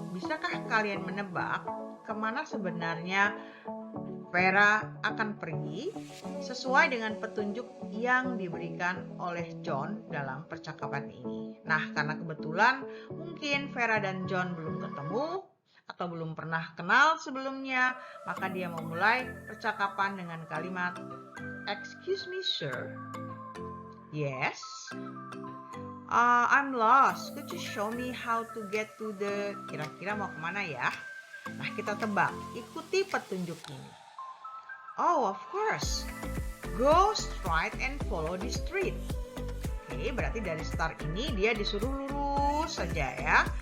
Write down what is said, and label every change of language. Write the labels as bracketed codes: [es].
[id] Bisakah kalian menebak kemana sebenarnya Vera akan pergi sesuai dengan petunjuk yang diberikan oleh John dalam percakapan ini? Nah, karena kebetulan mungkin Vera dan John belum ketemu atau belum pernah kenal sebelumnya, maka dia memulai percakapan dengan kalimat, [en] "Excuse me, sir." "Yes." "I'm lost. Could you show me how to get to the..." [id] Kira-kira mau kemana ya? Nah, kita tebak. Ikuti petunjuk ini. [en] "Oh, of course. Go straight and follow the street." [id] Oke, berarti dari start ini dia disuruh lurus saja ya.